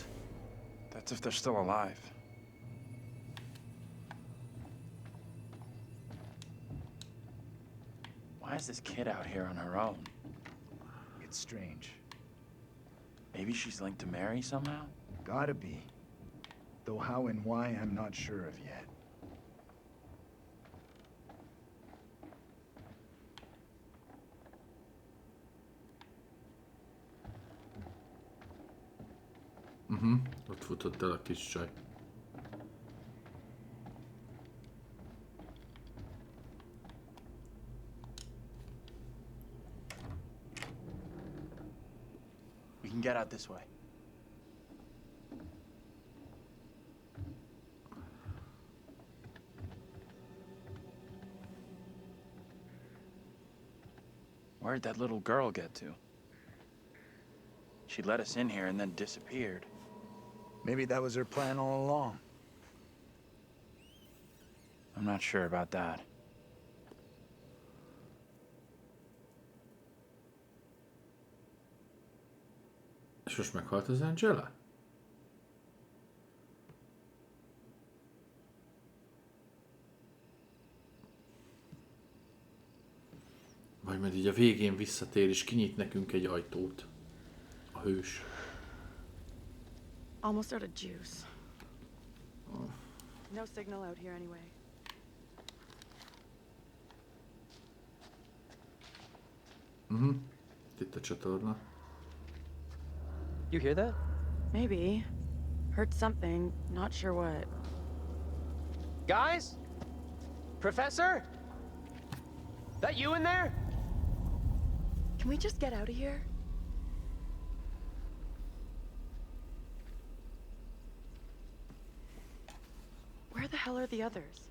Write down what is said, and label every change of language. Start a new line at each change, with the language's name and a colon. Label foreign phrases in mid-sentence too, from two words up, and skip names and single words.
English: That's if they're still alive. Why is this kid out here on her own? It's strange. Maybe she's linked to Mary somehow? Gotta be. Though how and why, I'm not sure of yet.
Hungarian: Ott futott el a kis csaj.
English: We can get out this way. Where'd that little girl get to? She let us in here and then disappeared. Maybe that was her plan all along. I'm not sure about that.
Hungarian: És most meghalt az Angela? Vagy majd így a végén visszatér és kinyit nekünk egy ajtót. A hős.
English: Almost out of juice. No signal out here anyway.
Hungarian: Itt a csatorna.
English: You hear that? Maybe. Heard something, not sure what. Guys? Professor? That you in there? Can we just get out of here? Where the hell are the others?